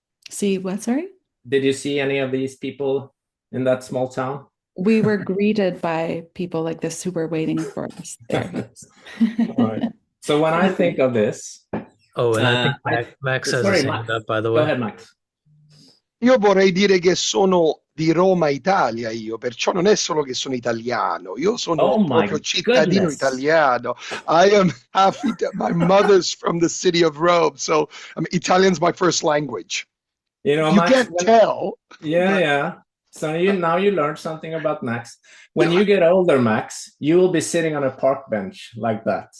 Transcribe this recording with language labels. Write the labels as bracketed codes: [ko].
[en] See what? Sorry? Did you see any of these people in that small town? We were greeted by people like this who were waiting for us there. All right. So when I think of this... Oh, and I think Max has his hand up, by the way. Go ahead, Max. [it] Io vorrei dire che sono di Roma, Italia, perciò non è solo che sono italiano, io sono proprio cittadino italiano. [en] I am happy that my mother's from the city of Rome, so Italian's my first language. You Max, can't tell. Yeah, yeah. So now you learned something about Max. When you get older, Max, you will be sitting on a park bench like that.